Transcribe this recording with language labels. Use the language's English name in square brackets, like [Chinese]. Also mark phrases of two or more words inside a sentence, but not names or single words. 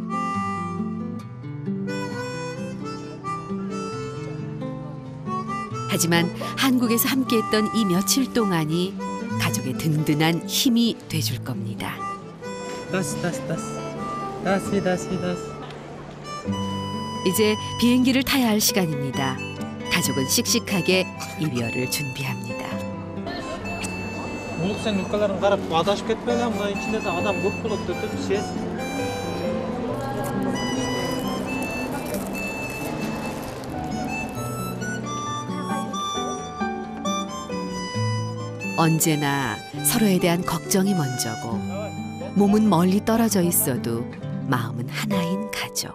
[Korean] 하지만 한국에서 함께했던 이 며칠 동안이 가족의 든든한 힘이 돼줄 겁니다. 이제 비행기를 타야 할 시간입니다. 가족은 씩씩하게 이별을 준비합니다. [Kyrgyz] Улук сен өлкөлөрүн карап адашып кетпейле, мына ичинде да адам көп болот деп сезип. [Korean] 언제나 서로에 대한 걱정이 먼저고 몸은 멀리 떨어져 있어도 마음은 하나인 가족.